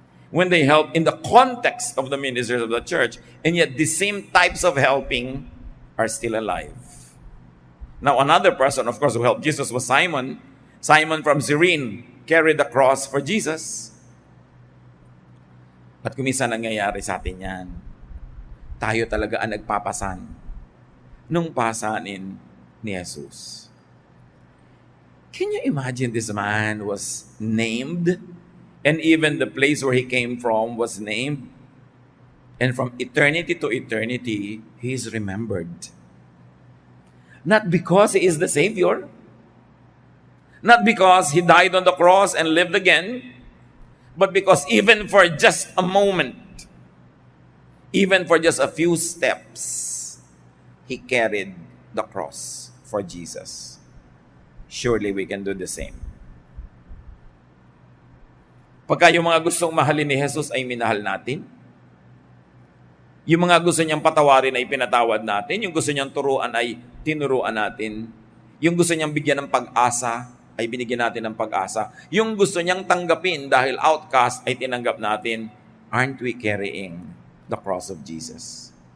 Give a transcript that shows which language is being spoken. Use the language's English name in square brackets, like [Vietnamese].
[English] When they help in the context of the ministers of the church. And yet, the same types of helping are still alive. Now, another person, of course, who helped Jesus was Simon. Simon from Cyrene carried the cross for Jesus. [Filipino] At kuminsan nangyayari sa atin yan. Tayo talaga ang nagpapasan nung pasanin ni Jesus. [English] Can you imagine this man was named? And even the place where he came from was named. And from eternity to eternity, he is remembered. Not because he is the Savior. Not because he died on the cross and lived again. But because even for just a moment, even for just a few steps, he carried the cross for Jesus. Surely we can do the same. [Filipino] Pagka yung mga gustong mahalin ni Jesus ay minahal natin, yung mga gusto niyang patawarin ay pinatawad natin, yung gusto niyang turuan ay tinuruan natin, yung gusto niyang bigyan ng pag-asa ay binigyan natin ng pag-asa, yung gusto niyang tanggapin dahil outcast ay tinanggap natin, [English] aren't we carrying the cross of Jesus?